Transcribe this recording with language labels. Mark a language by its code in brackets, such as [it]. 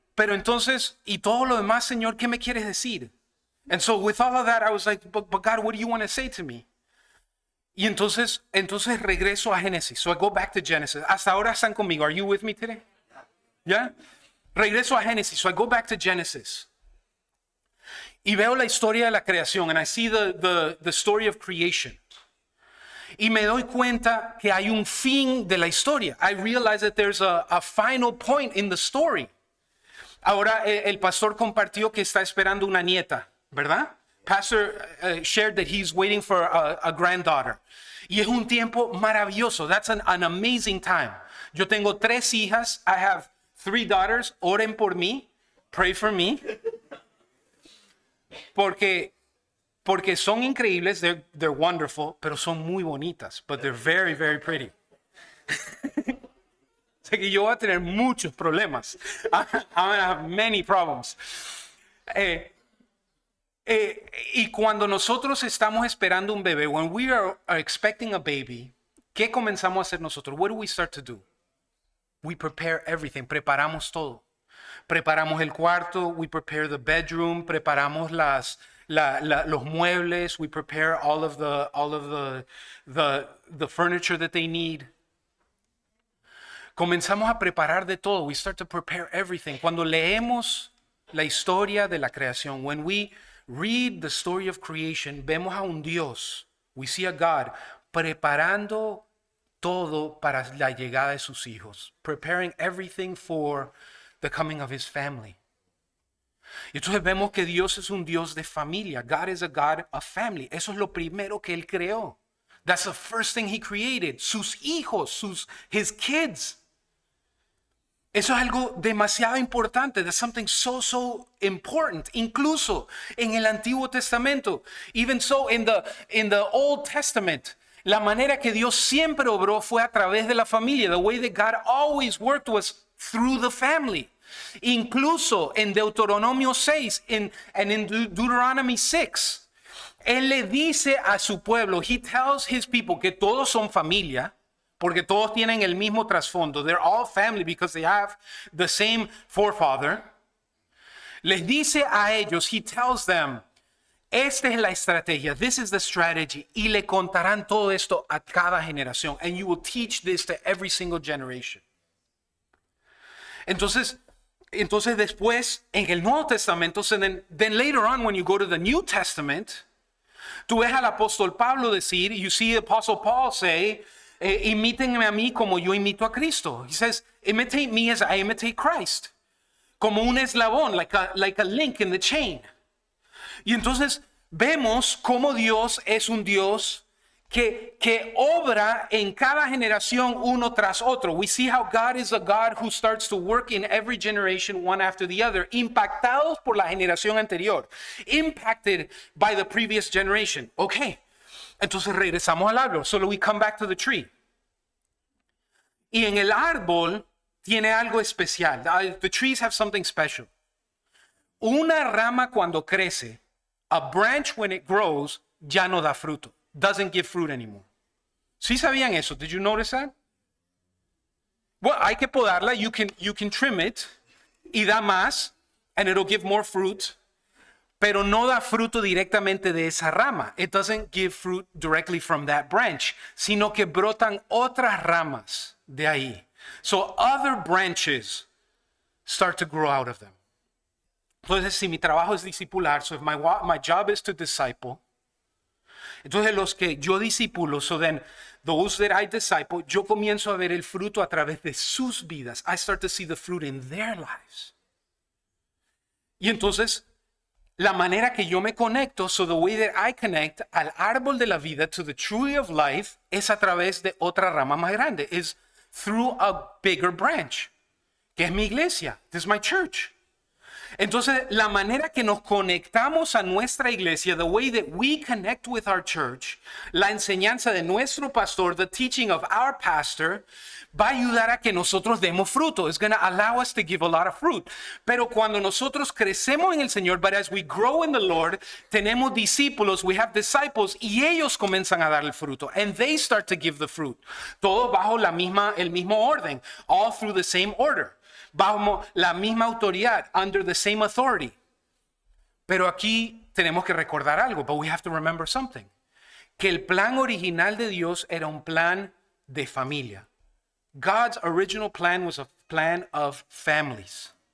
[es] Pero entonces, y todo lo demás, Señor, ¿qué me quieres decir? [en] And so with all of that, I was like, but God, what do you want to say to me? [es] Y entonces regreso a Génesis. [en] So I go back to Genesis. [es] Hasta ahora están conmigo. [en] Are you with me today? Yeah? [es] Regreso a Génesis. [en] So I go back to Genesis. [es] Y veo la historia de la creación. [en] And I see the story of creation. [es] Y me doy cuenta que hay un fin de la historia. [en] I realize that there's a final point in the story. [es] Ahora el pastor compartió que está esperando una nieta, ¿verdad? [en] Pastor shared that he's waiting for a granddaughter. [es] Y es un tiempo maravilloso. [en] That's an amazing time. [es] Yo tengo 3 hijas. [en] I have 3 daughters. [es] Oren por mí. [en] Pray for me. [es] Porque son increíbles. [en] They're wonderful. [es] Pero son muy bonitas. [en] But they're very, very pretty. [es] O sea que yo voy a tener muchos problemas. [en] I'm going to have many problems. [es] Y cuando nosotros estamos esperando un bebé, [en] when we are expecting a baby, [es] ¿qué comenzamos a hacer nosotros? [en] What do we start to do? We prepare everything. [es] Preparamos todo. Preparamos el cuarto. [en] We prepare the bedroom. [es] Preparamos los muebles. [en] We prepare all of the furniture that they need. [es] Comenzamos a preparar de todo. [en] We start to prepare everything. [es] Cuando leemos la historia de la creación, [en] when we read the story of creation, [es] vemos a un Dios, [en] we see a God, [es] preparando todo para la llegada de sus hijos. [en] Preparing everything for the coming of his family. [es] Y entonces vemos que Dios es un Dios de familia. [en] God is a God of family. [es] Eso es lo primero que él creó. [en] That's the first thing he created. [es] Sus hijos, [en] his kids. [es] Eso es algo demasiado importante. [en] That's something so important. [es] Incluso en el Antiguo Testamento. [en] Even so in the Old Testament. [es] La manera que Dios siempre obró fue a través de la familia. [en] The way that God always worked was through the family. [es] Incluso en Deuteronomio 6 [en] and in Deuteronomy 6. [es] Él le dice a su pueblo, [en] he tells his people [es] que todos son familia. Porque todos tienen el mismo trasfondo. [en] They're all family because they have the same forefather. [es] Les dice a ellos, [en] he tells them, [es] esta es la estrategia, [en] this is the strategy. [es] Y le contarán todo esto a cada generación. [en] And you will teach this to every single generation. [es] Entonces después, en el Nuevo Testamento, [en] then later on when you go to the New Testament, [es] tú ves al apóstol Pablo decir, [en] you see the apostle Paul say, [es] imítenme a mí como yo imito a Cristo. [en] He says, imitate me as I imitate Christ. [es] Como un eslabón, [en] like a link in the chain. [es] Y entonces vemos cómo Dios es un Dios que obra en cada generación uno tras otro. [en] We see how God is a God who starts to work in every generation one after the other, [es] impactados por la generación anterior, [en] impacted by the previous generation. Okay. [es] Entonces regresamos al árbol. [en] So we come back to the tree. [es] Y en el árbol tiene algo especial. [en] The trees have something special. [es] Una rama cuando crece, [en] a branch when it grows, [es] ya no da fruto. [en] Doesn't give fruit anymore. [es] ¿Sí sabían eso? [en] Did you notice that? Well, [es] hay que podarla. [en] You can trim it [es] y da más [en] and it'll give more fruit. [es] Pero no da fruto directamente de esa rama. [en] It doesn't give fruit directly from that branch, [es] sino que brotan otras ramas de ahí. [en] So other branches start to grow out of them. [es] Entonces, si mi trabajo es discipular, [en] so if my job is to disciple, [es] entonces los que yo discipulo, [en] so then those that I disciple, [es] yo comienzo a ver el fruto a través de sus vidas. [en] I start to see the fruit in their lives. [es] Y entonces, la manera que yo me conecto, [en] so the way that I connect [es] al árbol de la vida, [en] to the tree of life, [es] es a través de otra rama más grande. [en] Is through a bigger branch, [es] que es mi iglesia. [en] This is my church. [es] Entonces, la manera que nos conectamos a nuestra iglesia, [en] the way that we connect with our church, [es] la enseñanza de nuestro pastor, [en] the teaching of our pastor, [es] va a ayudar a que nosotros demos fruto. [en] It's going to allow us to give a lot of fruit. [es] Pero cuando nosotros crecemos en el Señor, [en] but as we grow in the Lord, [es] tenemos discípulos, [en] we have disciples, [es] y ellos comienzan a dar el fruto. [en] And they start to give the fruit. [es] Todo bajo el mismo orden. [en] All through the same order. [es] Bajo la misma autoridad, [en] under the same authority. [es] Pero aquí tenemos que recordar algo, [en] but we have to remember something. [es] Que el plan original de Dios era un plan de familia. [en] God's original plan was a plan of families.